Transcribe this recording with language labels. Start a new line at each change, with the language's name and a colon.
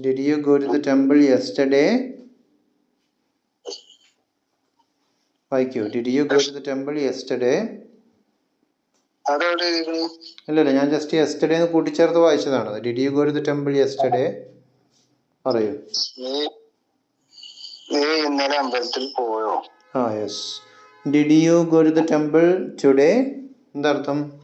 English: Did you go to the temple yesterday?
Malayalam: വായിക്കൂ.
English: Did you go to the temple yesterday?
Malayalam: അതെവിടെ? ഇല്ലല്ല, ഞാൻ just yesterday എന്ന് കൂട്ടിച്ചേർത്ത് വായിച്ചതാണ്.
English: Did you go to the temple yesterday?
Malayalam: പറയൂ. നീ ഇന്നലെ അമ്പലത്തിൽ പോയോ?
English: Yes. Did you go to the temple today?
Malayalam: എന്താർത്ഥം?